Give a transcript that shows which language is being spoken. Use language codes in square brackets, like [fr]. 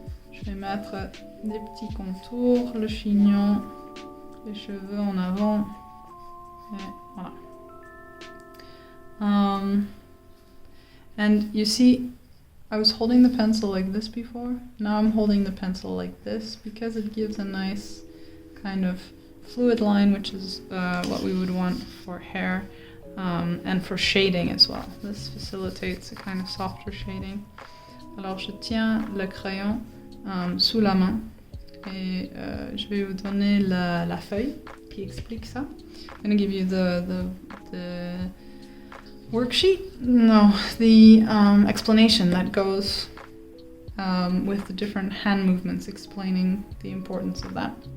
[fr] Je vais mettre des petits contours, le chignon, les cheveux en avant, et voilà. [en] And you see, I was holding the pencil like this before. Now I'm holding the pencil like this because it gives a nice kind of fluid line, which is what we would want for hair and for shading as well. This facilitates a kind of softer shading. [fr] Alors je tiens le crayon sous la main et je vais vous donner la feuille qui explique ça. [en] I'm going to give you the worksheet? No, the explanation that goes with the different hand movements, explaining the importance of that.